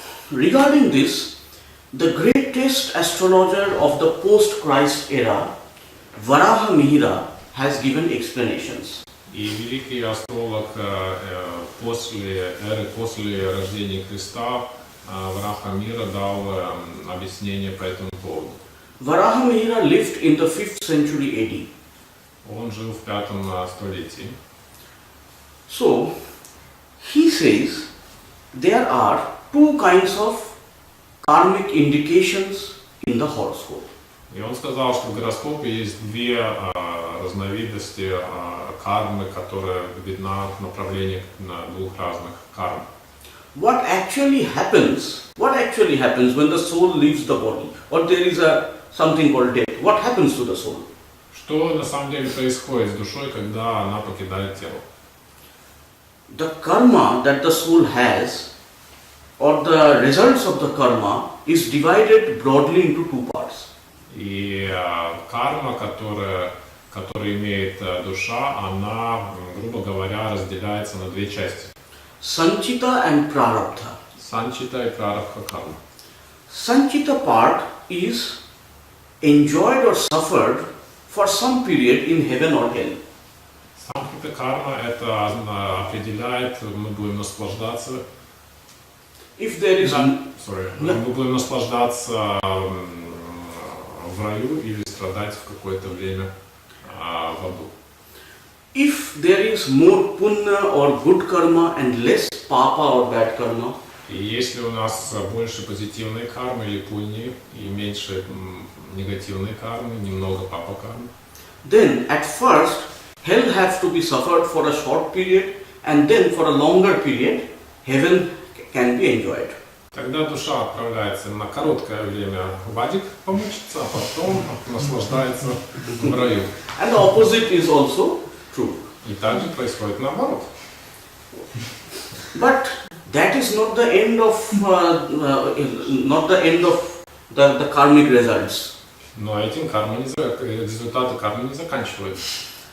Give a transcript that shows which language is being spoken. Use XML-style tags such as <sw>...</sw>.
<en>Regarding this, the greatest astrologer of the post-Christ era, Varaha Mihira, has given explanations.</en> <ru>И великий астролог после рождения Христа, Вараха Мира, дал объяснение по этому поводу.</ru> <en>Varaha Mihira lived in the 5th century AD.</en> <ru>Он жил в 5 столетии.</ru> <en>So, he says there are two kinds of karmic indications in the horoscope.</en> <ru>И он сказал, что в гороскопе есть две разновидности кармы, которая видна в направлении на двух разных карм.</ru> <en>What actually happens when the soul leaves the body, or there is something called death? What happens to the soul?</en> <ru>Что на самом деле происходит с душой, когда она покидает тело?</ru> <en>The karma that the soul has, or the results of the karma, is divided broadly into two parts.</en> <ru>И карма, которая имеет душа, она, грубо говоря, разделяется на две части.</ru> <en>Sanchita and Prarabdha.</en> <ru>Санчита и прарабха карма.</ru> <en>Sanchita part is enjoyed or suffered for some period in heaven or hell.</en> <ru>Санчита карма это определяет, мы будем наслаждаться.</ru> <en>If there is</en> <ru>Мы будем наслаждаться в раю или страдать в какое-то время в аду.</ru> <en>if there is more punya or good karma and less papa or bad karma,</en> <ru>И если у нас больше позитивной кармы или пуньи и меньше негативной кармы, немного папа кармы,</ru> <en>then at first hell has to be suffered for a short period and then for a longer period heaven can be enjoyed.</en> <ru>тогда душа отправляется на короткое время в адик помучиться, а потом наслаждается в раю.</ru> <en>And the opposite is also true.</en> <ru>И также происходит наоборот.</ru> <en>But that is not the end of the karmic results.</en> <ru>Но этим результаты кармы не заканчиваются.</ru>